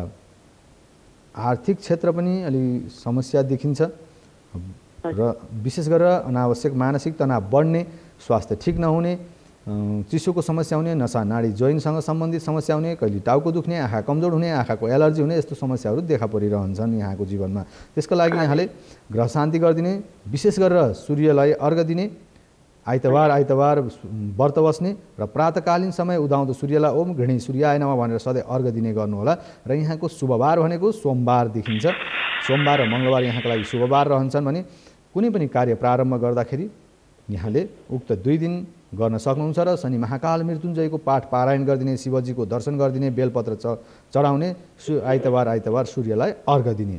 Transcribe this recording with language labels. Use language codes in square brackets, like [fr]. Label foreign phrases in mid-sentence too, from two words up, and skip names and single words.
[ne] आर्थिक क्षेत्र पनि अलि समस्या देखिन्छ र विशेष गरेर अनावश्यक मानसिक तनाव बढ्ने, स्वास्थ्य ठिक नहुने, चिसोको समस्या हुने, नसा नाडी जोइन्टसँग सम्बन्धित समस्या हुने, कहिले टाउको दुख्ने, आँखा कमजोर हुने, आँखाको एलर्जी हुने, यस्तो समस्याहरू देखा परिरहन्छन् यहाँको जीवनमा। त्यसको लागि यहाँले ग्रह शान्ति गरिदिने, विशेष गरेर सूर्यलाई अर्घ दिने, आइतबार व्रत बस्ने र प्रातकालीन समय उदाउँदो सूर्यलाई [sa] ओम गृहिणी सूर्याय नमः [ne] भनेर सधैँ अर्घ दिने गर्नुहोला। र यहाँको शुभबार भनेको सोमबार देखिन्छ। सोमबार र मङ्गलबार यहाँको लागि शुभबार रहन्छन् भने कुनै पनि कार्य प्रारम्भ गर्दाखेरि यहाँले उक्त 2 दिन गर्न सक्नुहुन्छ र शनि महाकाल मृत्युञ्जयको पाठ पारायण गरिदिने, शिवजीको दर्शन गरिदिने, बेलपत्र चढाउने, आइतबार सूर्यलाई अर्घ दिने।